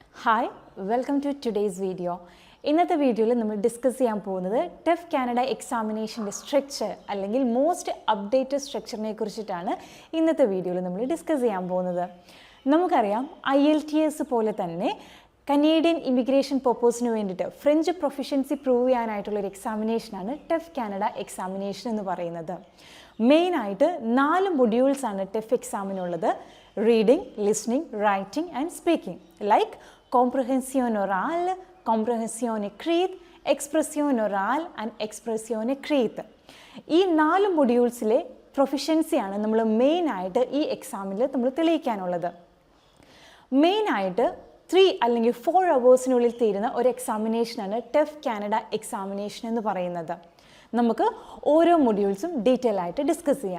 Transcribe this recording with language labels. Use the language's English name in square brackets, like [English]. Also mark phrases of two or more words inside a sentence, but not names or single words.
[English] Hi, welcome to today's video. [Malayalam] ഇന്നത്തെ വീഡിയോയിൽ നമ്മൾ ഡിസ്കസ് ചെയ്യാൻ പോകുന്നത് ടെഫ് കാനഡ [English] examination's structure [Malayalam] അല്ലെങ്കിൽ [English] most updated structure [Malayalam] കുറിച്ചിട്ടാണ് ഇന്നത്തെ വീഡിയോയിൽ നമ്മൾ ഡിസ്കസ് ചെയ്യാൻ പോകുന്നത്. നമുക്കറിയാം IELTS പോലെ തന്നെ [English] Canadian immigration purpose [Malayalam] വേണ്ടിയിട്ട് [English] French proficiency prove [Malayalam] ചെയ്യാനായിട്ടുള്ളൊരു എക്സാമിനേഷനാണ് [English] TEF Canada examination [Malayalam] എന്ന് പറയുന്നത്. മെയിനായിട്ട് 4 മൊഡ്യൂൾസാണ് ടെഫ് എക്സാമിനുള്ളത്: റീഡിംഗ്, [English] listening, writing and speaking. [French] ലൈക്ക് comprehension orale, comprehension écrite, expression orale and expression écrite. [Malayalam] ഈ 4 മൊഡ്യൂൾസിലെ പ്രൊഫിഷ്യൻസിയാണ് നമ്മൾ മെയിനായിട്ട് ഈ എക്സാമിൽ നമ്മൾ തെളിയിക്കാനുള്ളത്. മെയിനായിട്ട് 3 അല്ലെങ്കിൽ 4 അവേഴ്സിനുള്ളിൽ തീരുന്ന ഒരു എക്സാമിനേഷനാണ് [English] TEF Canada examination [Malayalam] എന്ന് പറയുന്നത്. നമുക്ക് ഓരോ മൊഡ്യൂൾസും ഡീറ്റെയിൽ ആയിട്ട് ഡിസ്കസ് ചെയ്യാം.